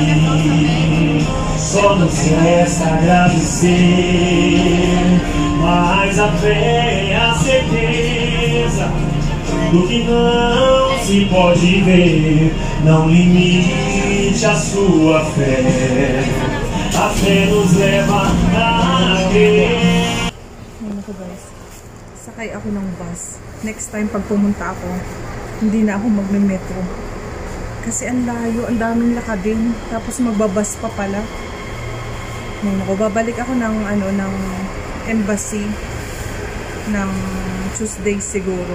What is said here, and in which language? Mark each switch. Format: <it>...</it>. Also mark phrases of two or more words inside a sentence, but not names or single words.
<pt>Só nos resta agradecer, mas a fé é a certeza do que não se pode ver. Não limite a sua fé, a fé nos leva a crer.</pt> <tl>Ayun ako guys, sakay ako ng bus.</tl> <en>Next time</en> <tl>pag pumunta ako, hindi na ako magme-metro. Kasi ang layo, ang daming lakadin. Tapos magbabas pa pala. Ngayon ako, babalik ako ng, ng embassy ng Tuesday siguro.</tl>